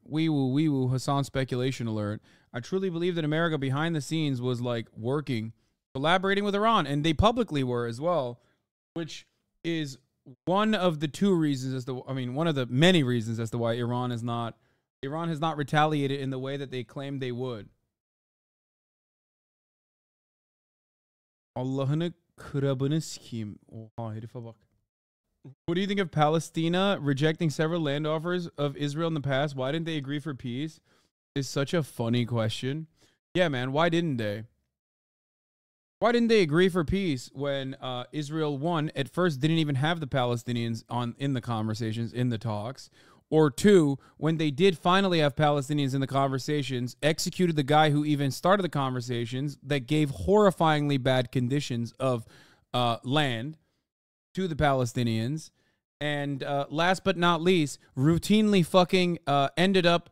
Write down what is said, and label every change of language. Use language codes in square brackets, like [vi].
[en] Wee woo, Hasan speculation alert. I truly believe that America behind the scenes was like working, collaborating with Iran, and they publicly were as well, which is one of the two reasons one of the many reasons as to why Iran has not retaliated in the way that they claimed they would. [tr] Allah'ını kırabını sikeyim. Oha herife bak. [en] What do you think of Palestina rejecting several land offers of Israel in the past? Why didn't they agree for peace? Is such a funny question. Yeah, man, why didn't they? Why didn't they agree for peace when Israel, one, at first didn't even have the Palestinians in the conversations, in the talks, or two, when they did finally have Palestinians in the conversations, executed the guy who even started the conversations that gave horrifyingly bad conditions of land to the Palestinians, and last but not least, routinely ended